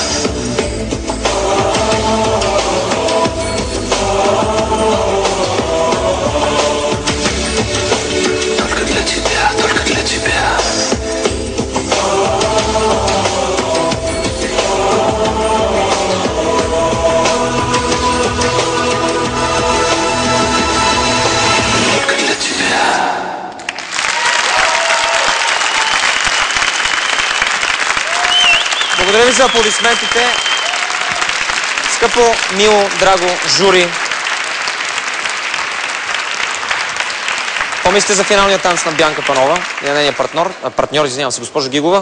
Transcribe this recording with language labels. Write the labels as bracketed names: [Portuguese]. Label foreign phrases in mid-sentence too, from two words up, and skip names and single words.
[Russian] Только для тебя, только для тебя. Только для тебя. [Bulgarian] Благодаря ви за аплодисментите. Скъпо, мило, драго жури. Какво мислите за финалния танц на Бянка Панова и на нейния партньор, извинявам се, госпожо Гигова?